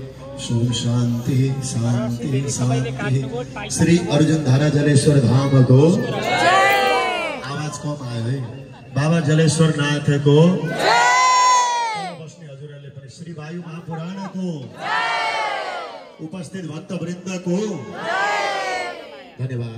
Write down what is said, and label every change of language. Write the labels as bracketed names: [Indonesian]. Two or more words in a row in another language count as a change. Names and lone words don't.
[Sanskrit] ओम शांति शांति शांति। [Nepali] श्री अर्जुनधारा जलेश्वर धाम को आवाज कम आयो है। बाबा जलेश्वर नाथ को बस्ने हजुरहरुले पनि श्री वायु महापुराण को उपस्थित भक्तवृन्द को धन्यवाद।